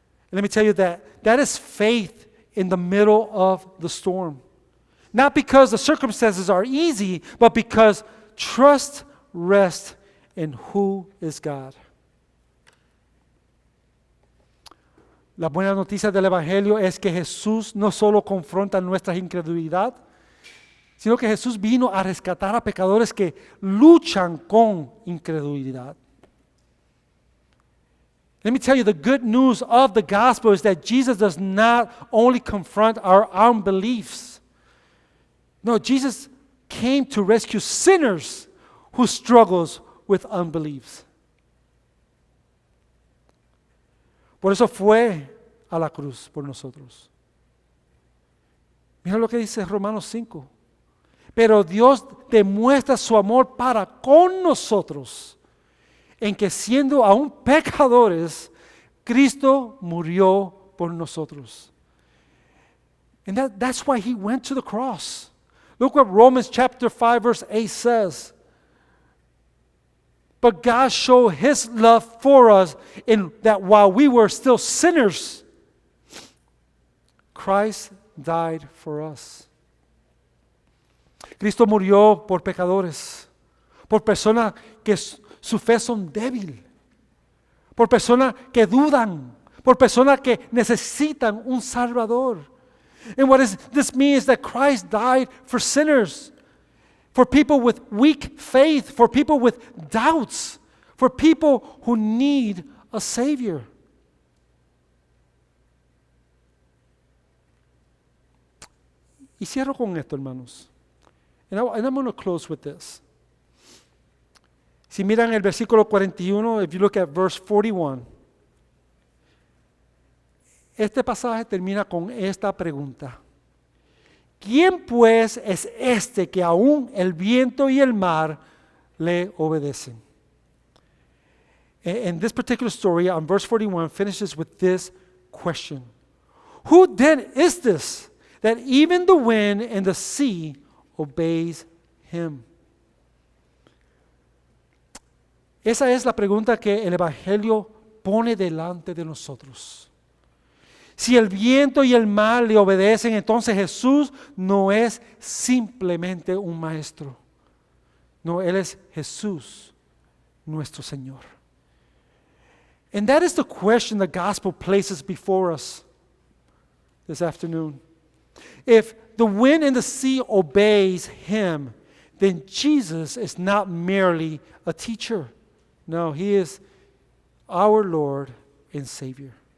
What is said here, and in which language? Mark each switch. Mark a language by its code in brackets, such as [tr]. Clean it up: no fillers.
[en] And let me tell you that is faith in the middle of the storm. Not because the circumstances are easy, but because trust rests in who is God. [es] La buena noticia del Evangelio es que Jesús no solo confronta nuestra incredulidad, sino que Jesús vino a rescatar a pecadores que luchan con incredulidad. [en] Let me tell you, the good news of the gospel is that Jesus does not only confront our unbeliefs. No, Jesus came to rescue sinners who struggles with unbeliefs. [es] Por eso fue a la cruz por nosotros. Mira lo que dice Romanos 5. Pero Dios demuestra su amor para con nosotros, en que siendo aún pecadores, Cristo murió por nosotros. [en] And that's why He went to the cross. Look what Romans chapter 5 verse 8 says. But God showed His love for us in that while we were still sinners, Christ died for us. [es] Cristo murió por pecadores, por personas que su fe son débil, por personas que dudan, por personas que necesitan un Salvador. [en] And what this means is that Christ died for sinners, for people with weak faith, for people with doubts, for people who need a Savior. [es] Y cierro con esto, hermanos. [en] And I'm going to close with this. [es] Si miran el versículo 41, [en] if you look at verse 41, [es] este pasaje termina con esta pregunta. ¿Quién pues es este que aún el viento y el mar le obedecen? [en] And this particular story on verse 41 finishes with this question. Who then is this that even the wind and the sea obeys him? [es] Esa es la pregunta que el Evangelio pone delante de nosotros. Si el viento y el mar le obedecen, entonces Jesús no es simplemente un maestro. No, Él es Jesús, nuestro Señor. [en] And that is the question the gospel places before us this afternoon. If the wind and the sea obeys him, then Jesus is not merely a teacher. No, he is our Lord and Savior.